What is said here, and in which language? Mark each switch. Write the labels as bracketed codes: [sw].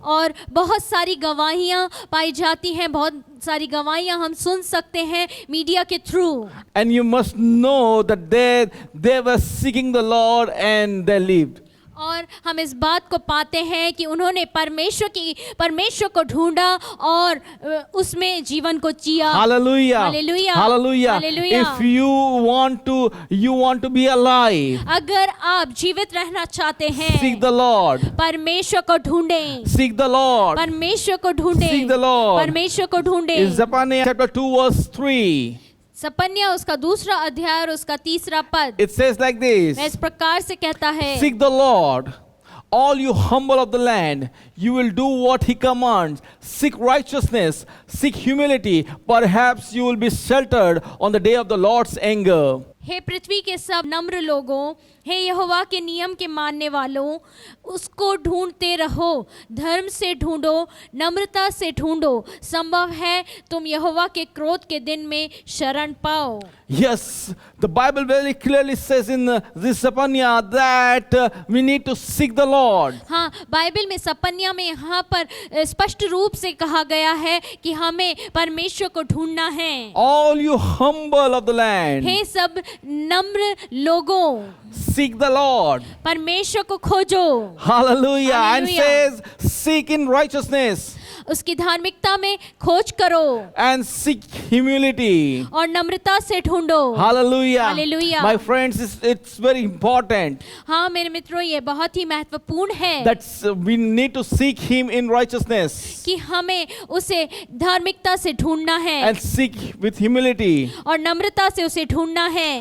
[hi] और बहुत सारी गवाहियां पाई जाती हैं, बहुत सारी गवाहियां हम सुन सकते हैं मीडिया के through. [en] And you must know that they were seeking the Lord and they lived. [hi] और हम इस बात को पाते हैं कि उन्होंने परमेश्वर को ढूंढा और उसमें जीवन को जिया। [en] Hallelujah. Hallelujah. Hallelujah. Hallelujah. If you want to be alive, [hi] अगर आप जीवित रहना चाहते हैं, [en] seek the Lord. [hi] परमेश्वर को ढूंढें, [en] Seek the Lord. [hi] परमेश्वर को ढूंढें, [en] Seek the Lord. [hi] परमेश्वर को [en] In [hi] ढूंढें। [en] Zephaniah chapter 2 verse 3, [hi] सपन्या उसका 2रा अध्याय और उसका 3रा पद [en] it says like this. [hi] इस प्रकार से कहता है, [en] Seek the Lord, all you humble of the land, you will do what He commands. Seek righteousness, seek humility, perhaps you will be sheltered on the day of the Lord's anger. [hi] हे पृथ्वी के सब नम्र लोगों, हे यहोवा के नियम के मानने वालों, उसको ढूंढते रहो, धर्म से ढूंढो, नम्रता से ढूंढो, संभव है तुम यहोवा के क्रोध के दिन में शरण पाओ। [en] Yes, the Bible very clearly says in this Zephaniah that we need to seek the Lord. [hi] हाँ, बाइबल में सपन्या में यहाँ पर स्पष्ट रूप से कहा गया है कि हमें परमेश्वर को ढूंढना है। [en] All you humble of the land, [hi] हे सब नम्र लोगों, [en] seek the Lord. [hi] परमेश्वर को खोजो। [en] Hallelujah. And Hallelujah. says, seek in righteousness [hi] उसकी धार्मिकता में खोज करो [en] and seek humility. [hi] और नम्रता से ढूंढो। [en] Hallelujah. Hallelujah. My friends, it's very important [hi] हाँ मेरे मित्रों, ये बहुत ही महत्वपूर्ण है [en] that we need to seek Him in righteousness [hi] कि हमें उसे धार्मिकता से ढूंढना है [en] and seek with humility. [hi] और नम्रता से उसे ढूंढना है।